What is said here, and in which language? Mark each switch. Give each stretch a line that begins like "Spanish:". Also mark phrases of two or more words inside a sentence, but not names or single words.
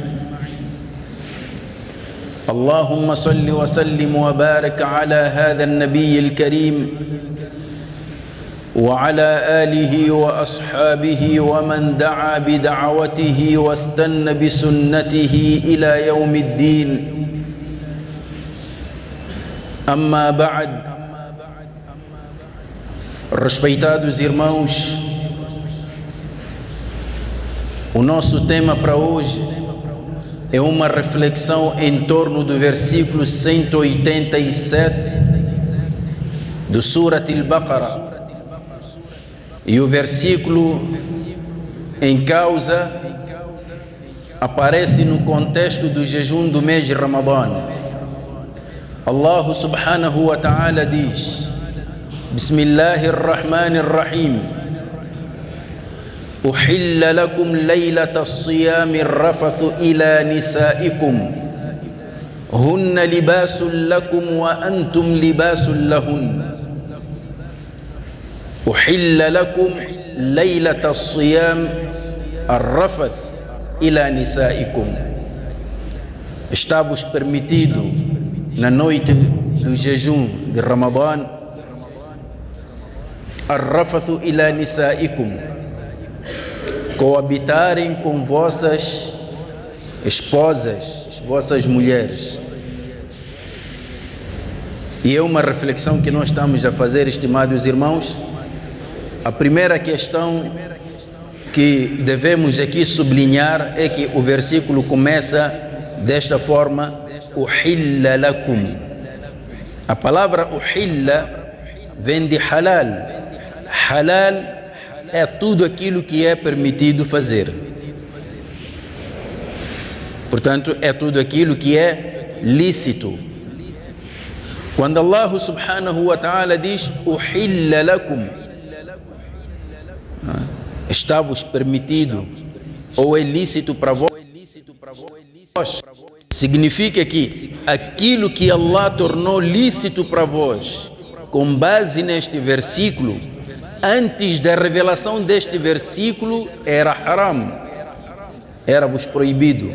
Arabic: اللهم صل وسلم وبارك على هذا النبي الكريم وعلى آله وأصحابه ومن دعا بدعوته واستنى بسنته إلى يوم الدين. أما بعد.
Portuguese: Respeitados irmãos, o nosso tema para hoje é uma reflexão em torno do versículo 187 do Surat Al-Baqarah. E o versículo em causa aparece no contexto do jejum do mês de Ramadã.
Arabic: الله سبحانه وتعالى diz: بسم الله الرحمن الرحيم أحل لكم ليلة الصيام الرفث إلى نسائكم هن لباس لكم وأنتم لباس لهن أحل لكم ليلة الصيام الرفث إلى نسائكم.
Portuguese: Está-vos permitido na noite do jejum de Ramadã
Arabic: الرفث إلى نسائكم,
Portuguese: coabitarem com vossas esposas, vossas mulheres. E é uma reflexão que nós estamos a fazer, estimados irmãos. A primeira questão que devemos aqui sublinhar é que o versículo começa desta forma:
Arabic: أحل لكم.
Portuguese: A palavra uhilla vem de halal. Halal é tudo aquilo que é permitido fazer. Portanto, é tudo aquilo que é lícito. Quando
Arabic: الله سبحانه وتعالى
Portuguese: diz
Arabic: أحل لكم,
Portuguese: está-vos permitido ou é lícito para vós, significa que aquilo que Allah tornou lícito para vós, com base neste versículo, antes da revelação deste versículo era haram, era-vos proibido.